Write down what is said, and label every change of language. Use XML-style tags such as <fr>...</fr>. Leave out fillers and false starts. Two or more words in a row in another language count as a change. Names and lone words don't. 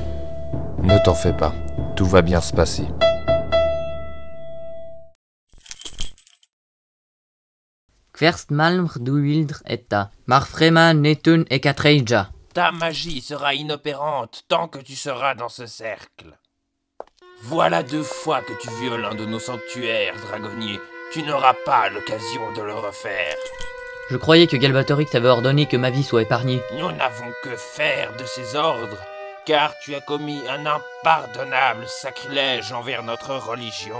<fr>Ne t'en fais pas, tout va bien se passer. Hverst malmr duildr etta, marfrema netun ekatreija. Ta magie sera inopérante tant que tu seras dans ce cercle. Voilà 2 fois que tu violes un de nos sanctuaires, dragonnier. Tu n'auras pas l'occasion de le refaire. Je croyais que Galbatorix avait ordonné que ma vie soit épargnée. Nous n'avons que faire de ces ordres, car tu as commis un impardonnable sacrilège envers notre religion.</fr>